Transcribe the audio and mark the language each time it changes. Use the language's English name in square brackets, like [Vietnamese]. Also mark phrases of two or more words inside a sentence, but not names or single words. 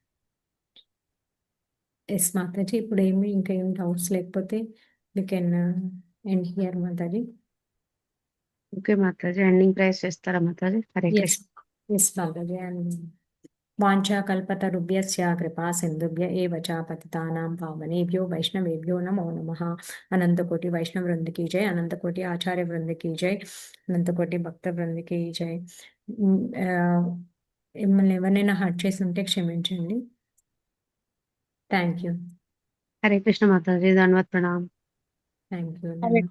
[Telugu] ఎస్ మాతాజీ, ఇప్పుడు ఇంకా ఏం డౌట్స్ లేకపోతే [English] you can end here [Telugu] మాతాజీ. ఓకే మాతాజీ, ఎండింగ్ ప్రైస్ చేస్తారా మాతాజీ? హరే కృష్ణ. [Sanskrit] ఎస్ మాతాజీ. అండ్ వాంఛా కల్పతరుభ్యస్య కృపా సింధుభ్య ఏవ చ పతితానాం పావనేభ్యో వైష్ణవేభ్యో నమో నమః. అనంతకోటి వైష్ణవ వృంద కీ జై, అనంతకోటి ఆచార్య వృంద కీ జై, అనంతకోటి భక్త వృంద కీ జై. [Telugu] మిమ్మల్ని ఎవరినైనా హర్ట్ చేసి ఉంటే క్షమించండి. [English] thank you. [Telugu] హరే కృష్ణ మాతాజీ, ధన్యవాద ప్రణామ్. [English] thank you.